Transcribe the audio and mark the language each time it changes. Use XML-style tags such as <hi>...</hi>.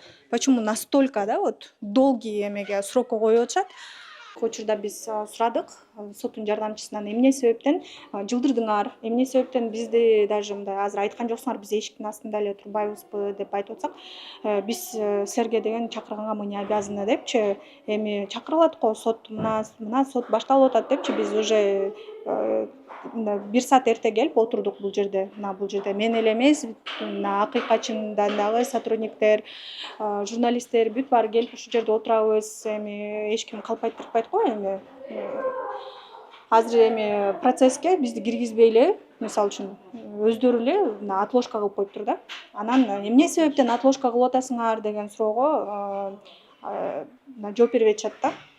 <ru>Почему настолько, да, вот долгий</ru> <ky>эмеге срокко коюп атышат? Учурда биз сурадык соттун жардамчысынан эмне себептен жылдырдыңар, эмне себептен бизди даже мындай азыр айткан жоксуңар, биз эшиктин астында эле турбайбызбы деп айтып атсак, биз силерге деген чакырганга</ky> <ru>мы не обязаны</ru> <ky>депчи. Эми чакырылат го сот, мына сот башталып атат депчи, биз уже 1 саат эрте келип отурдук бул жерде. Бул жерде мен эле эмес, акыйкатчындан дагы сотрудниктер, журналисттер бүт баары келип ушул жерде отурабыз. Эми эч ким калпайт турпайт го эми. Азыр эми процесске бизди киргизбей эле, мисалы үчүн өздөрү эле отложка кылып коюптур да. Анан эмне себептен отложка кылып атасыңар деген суроого жооп бербей атышат да.</ky>